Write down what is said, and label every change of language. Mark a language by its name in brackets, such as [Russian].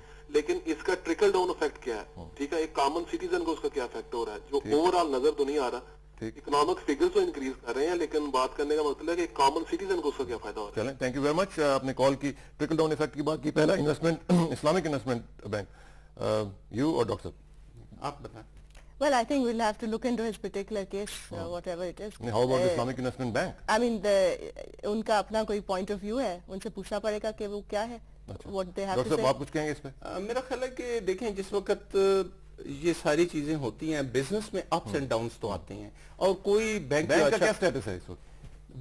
[Urdu] لیکن اس کا trickle down effect کیا ہے, ٹھیک ہے, ایک کامن سٹیزن کو اس کا کیا افیکٹ ہو رہا ہے, جو اوور آل نظر تو نہیں آ رہا. اکنامک فگرز تو انکریز کر رہے ہیں, لیکن بات کرنے کا مطلب ہے کہ ایک کامن سٹیزن کو اس کا کیا فائدہ ہو رہا ہے. چلیں, تھینک یو ویری مچ. آپ نے کال کی, ٹرکل ڈاؤن افیکٹ کی بات کی. پہلا investment Islamic investment bank, you اور ڈاکٹر صاحب آپ بتائیں. [English] Well, I think we'll have to look into his particular case, whatever it is. How about the Islamic Investment Bank? [Urdu] I mean, ان کا اپنا کوئی point of view ہے, ان سے پوچھنا پڑے گا کہ وہ کیا ہے, [English] what they have to say. [Urdu] Doctor صاحب آپ کچھ کہیں گے اس پہ؟ میرا خیال ہے کہ دیکھیں, جس وقت یہ ساری چیزیں ہوتی ہیں بزنس میں اپس اینڈ ڈاؤنس تو آتے ہیں, اور کوئی بینک کا کیا اسٹیٹس ہے اس وقت؟